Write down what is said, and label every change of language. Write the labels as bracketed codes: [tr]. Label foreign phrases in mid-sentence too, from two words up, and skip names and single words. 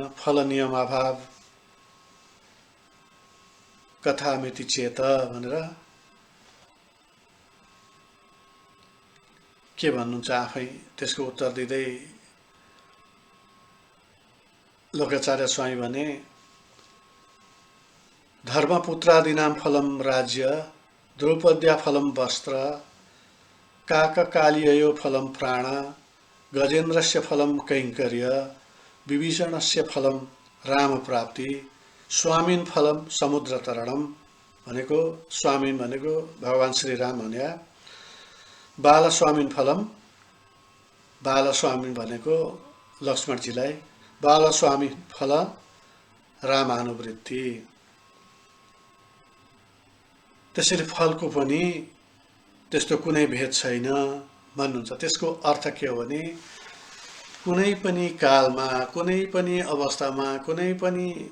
[sa] फल नियमाभाव कथामिति चेत [ne] भनेर के भन्नुहुन्छ आफै त्यसको उत्तर दिँदै लोकाचार्य स्वामी भने, [sa] धर्मपुत्रादीनां फलम राज्य, द्रौपद्या फलम वस्त्र, काककालियो फलम प्राण, गजेन्द्रस्य फलम कैंकर्य, विभीषणस्य फलम राम प्राप्ति, स्वामीन फलम समुद्र तरणम भनेको, स्वामीन [ne] भनेको भगवान श्री राम भन्या, [sa] बालस्वामीन फलम, बालस्वामीन [ne] भनेको लक्ष्मणजीलाई, [sa] बालस्वामी फल रामानुवृत्ति। [ne] त्यसैले फलको पनि त्यस्तो कुनै भेद छैन भन्नुहुन्छ। त्यसको अर्थ के हो भने, कुनै पनि कालमा, कुनै पनि अवस्थामा, कुनै पनि